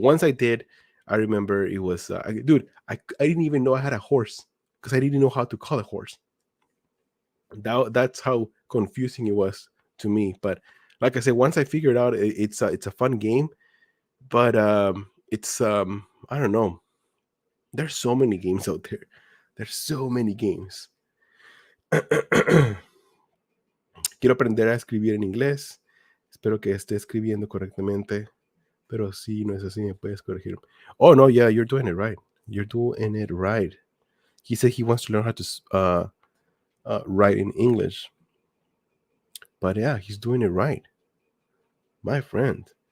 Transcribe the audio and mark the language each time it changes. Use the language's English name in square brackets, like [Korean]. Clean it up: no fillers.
[English] But once I did, I remember it was, dude. I didn't even know I had a horse because I didn't know how to call a horse. That's how confusing it was to me. But like I said, once I figured out, it's a fun game. But it's I don't know. There's so many games out there. There's so many games. [Spanish] Quiero aprender a escribir en inglés. Espero que esté escribiendo correctamente. Pero si no es así, me puedes corregir. [English] Oh, no, yeah, you're doing it right. You're doing it right. He said he wants to learn how to write in English. But yeah, he's doing it right. My friend.